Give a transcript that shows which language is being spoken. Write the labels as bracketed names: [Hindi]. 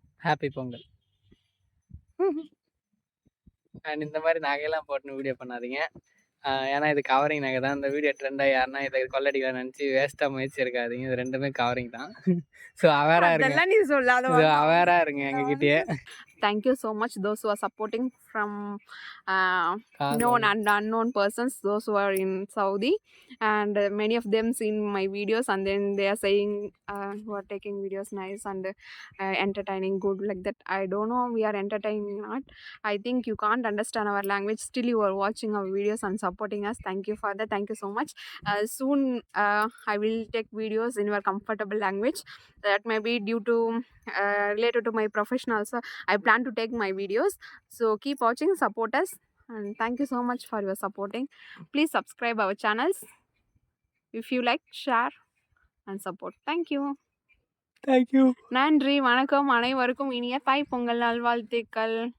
[English] Happy Pongal. [Tamil] And இந்த மாதிரி நகையெல்லாம் போட்டு வீடியோ பண்ணாதீங்க. ஏன்னா இது கவரிங் நகை தான். இந்த வீடியோ ட்ரெண்டாக யாருன்னா இதை கொள்ளடிக்கலாம் நினச்சி வேஸ்ட்டாக முயற்சி இருக்காதீங்க. இது ரெண்டுமே கவரிங் தான். அவேராக இருங்க. நீ சொல்லாத அவேராக இருங்க எங்ககிட்டயே. [English] Thank you so much those who are supporting from known காதல். and unknown persons, those who are in Saudi, and many of them seen my videos and then they are saying you are taking videos nice and entertaining good like that. I don't know we are entertaining not. I think you can't understand our language, still you are watching our videos and supporting us. Thank you for that. Thank you so much. Soon I will take videos in your comfortable language. That may be due to related to my profession also. I plan to take my videos. So keep watching, support us, and thank you so much for your supporting. Please subscribe our channels if you like, share and support. Thank you. Thank you. [Tamil] நன்றி, வணக்கம். அனைவருக்கும் இனிய தாய் பொங்கல் நல்வாழ்த்துக்கள்.